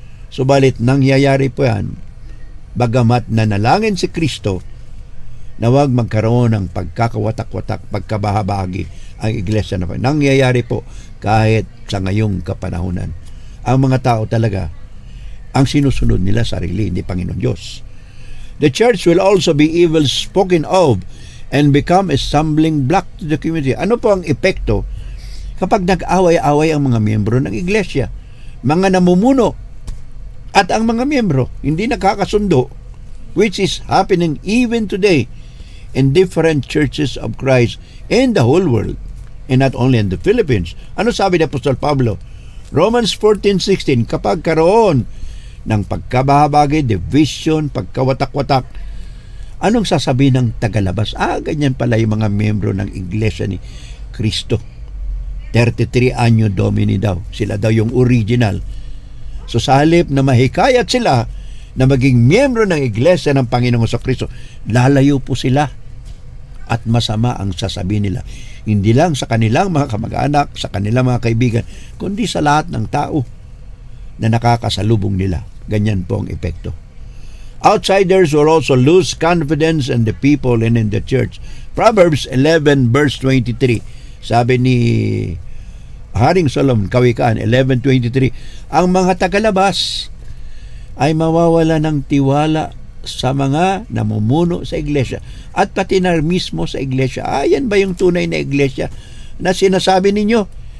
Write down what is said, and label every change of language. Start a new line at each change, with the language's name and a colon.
Filipino: Subalit nangyayari po yan, bagamat nanalangin si Kristo na huwag magkaroon ng pagkakawatak-watak, pagkabahabagi ang iglesia na nangyayari po kahit sa ngayong kapanahunan. Ang mga tao talaga, ang sinusunod nila sarili, hindi Panginoon Diyos.
English: The church will also be evil spoken of and become a stumbling block to the community.
Filipino: Ano po ang epekto kapag nag-away-away ang mga miyembro ng iglesia? Mga namumuno at ang mga miyembro hindi nakakasundo,
English: which is happening even today in different churches of Christ in the whole world and not only in the Philippines.
Filipino: Ano sabi ni Apostol Pablo? Romans 14:16, kapag karoon ng pagkabahabagi, division, pagkawatak-watak, anong sasabihin ng tagalabas? Ganyan pala yung mga miyembro ng iglesia ni Kristo. 33 anyo domini daw. Sila daw yung original. So sa halip na mahikayat sila na maging miyembro ng iglesia ng Panginoong Kristo, lalayo po sila at masama ang sasabihin nila. Hindi lang sa kanilang mga kamag-anak, sa kanilang mga kaibigan, kundi sa lahat ng tao na nakakasalubong nila. Ganyan po ang epekto.
English: Outsiders will also lose confidence in the people and in the church. Proverbs 11 verse 23.
Filipino: Sabi ni Haring Solomon, Kawikaan 11:23, ang mga tagalabas ay mawawala ng tiwala sa mga namumuno sa iglesia at pati na mismo sa iglesia. Yan ba yung tunay na iglesia na sinasabi ninyo?